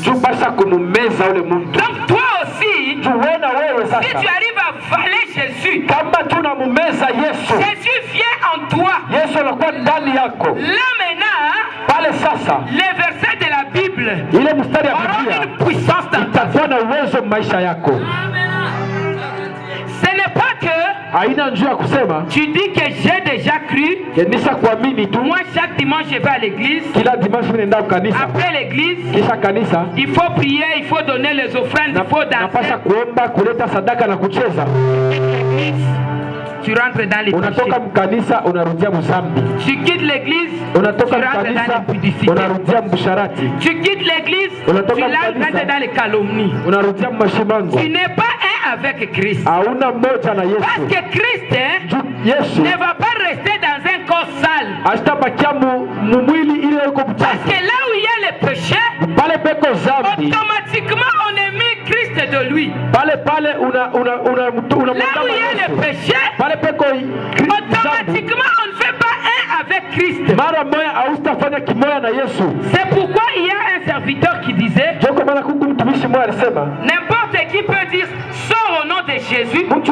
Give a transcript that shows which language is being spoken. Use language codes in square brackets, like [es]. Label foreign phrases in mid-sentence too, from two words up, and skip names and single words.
[fr] Donc toi aussi, si tu arrives à valer Jésus, Jésus vient en toi. Là maintenant, les versets de la Bible auront une puissance dans ta vie. Ce n'est pas que [sw] haina njia ya kusema [fr] tu dis que j'ai déjà cru, [sw] nisha kuamini tu. [fr] Moi chaque dimanche je vais à l'église. [sw] Kila dimanche mimi naenda kanisa. [fr] Après l'église, [sw] kisha kanisa, [fr] il faut prier, il faut donner les offrandes, il faut danser. [sw] Napasha kuomba, kuleta sadaka na kucheza. [fr] Tu rentres dans les péchés. [sw] Unatoka mkanisa unarudia mzambi. [fr] Tu quittes l'église, [sw] unatoka mkanisa unarudia mbusharati. [fr] Tu quittes l'église, tu rentres dans les calomnies. [sw] Unarudia mashimango. [fr] Tu n'es pas un avec Christ. [sw] Hauna mmoja na Yesu. [fr] Parce que Christ Yesu ne va pas rester dans un corps sale. [sw] Ashtabakia mwili ile yuko mchafu. [fr] Parce que là où il y a le péché, [sw] pale peko zambi, [fr] automatiquement on est mis Christ de lui. [sw] Pale [fr] là où il y a le péché, automatiquement on ne fait pas un avec Christ. C'est pourquoi il y a un serviteur qui disait, n'importe qui peut dire sors au nom de Jésus.